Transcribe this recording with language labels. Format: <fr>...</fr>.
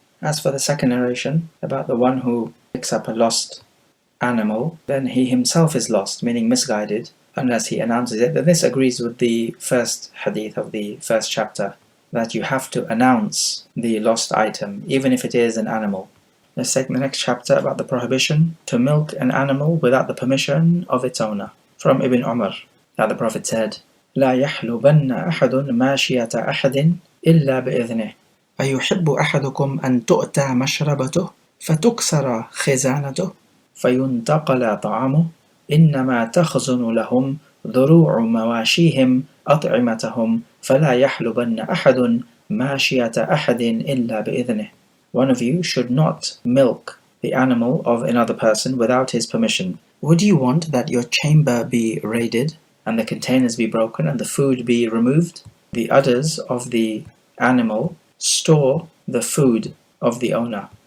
<en>As for the second narration, about the one who picks up a lost animal, then he himself is lost, meaning misguided, unless he announces it. Then this agrees with the first hadith of the first chapter, that you have to announce the lost item, even if it is an animal. Let's take the next chapter about the prohibition to milk an animal without the permission of its owner. From Ibn Umar, that the Prophet said,</en> <ar>لا يحلبن أحد ماشية أحد إلا بإذنه أيحب أحدكم أن تؤتى مشربته فتكسر خزانته فينتقل طعامه إنما تخزن لهم ذروع مواشيهم أطعمتهم فلا يحلبن أحد ماشية أحد إلا بإذنه.</ar> <en>One of you should not milk the animal of another person without his permission. Would you want that your chamber be raided and the containers be broken and the food be removed? The udders of the animal store the food of the owner.</en>